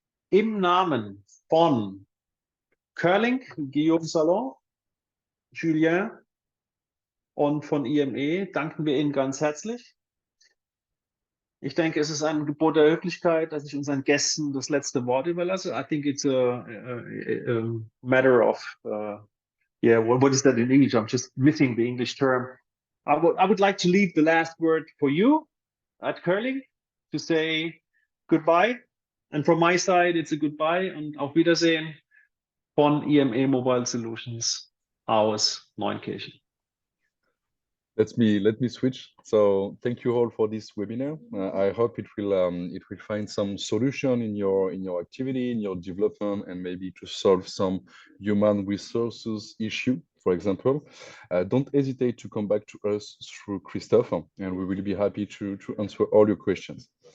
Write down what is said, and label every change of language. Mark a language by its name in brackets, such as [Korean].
[German] Im Namen von Kerlink, Guillaume Salon, Julien und von IME danken wir Ihnen ganz herzlich. Ich denke, es ist ein Gebot der Höflichkeit, dass ich unseren Gästen das letzte Wort überlasse. [English] I think it's a matter of, yeah, what is that in English? I'm just missing the English term. I would like to leave the last word for you at Kerlink to say goodbye. And from my side, it's a goodbye [German] und auf Wiedersehen von IME Mobile Solutions aus Neunkirchen. [English] Let me switch. So thank you all for this webinar. I hope it will find some solution in your activity, in your development, and maybe to solve some human resources issue, for example. Don't hesitate to come back to us through Christophe, and we will be happy to answer all your questions.